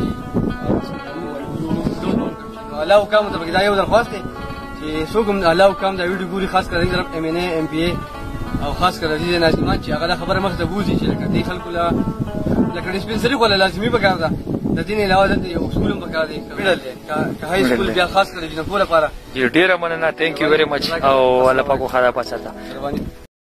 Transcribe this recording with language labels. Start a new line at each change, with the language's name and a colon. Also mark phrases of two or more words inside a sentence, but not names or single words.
Pashto: اعلی حکامو ته پکې دا یو درخواست دی چې څوک هم اعلی حکام دا ویډیو ګوري خاص کر د طرف ایم این اے ایم پی اے او خاص کر د دې ناظمان چې هغه دا خبره مخې ته بوځي چې لکه دې خلکو له لکه ډسپنسري خو لازمي پکار ده د دې نه علاوه دلته یو سکول هم پکار دی مډل دی که
English: high school
Pashto: بیا خاص کر د جنکو لپاره ډېره مننه
English: thank you very much
Pashto: او الله پاک خو خدا پاسه